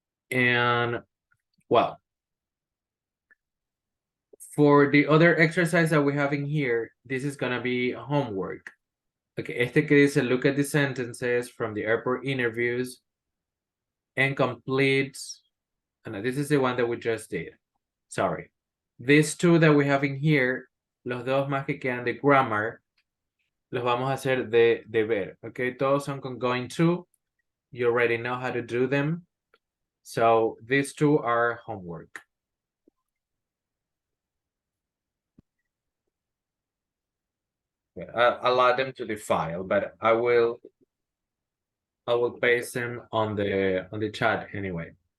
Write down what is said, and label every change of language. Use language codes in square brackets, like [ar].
[en] And well, for the other exercise that we have in here, this is gonna be homework. Okay, [es] este que dice, [en] look at the sentences from the airport interviews and complete, and this is the one that we just did. Sorry. These 2 that we have in here, [es] los dos más que quedan de grammar, los vamos a hacer de deber. Okay, todos son con going to. [en] You already know how to do them. So these 2 are homework. I'll add them to the file, but I will paste them on the chat anyway.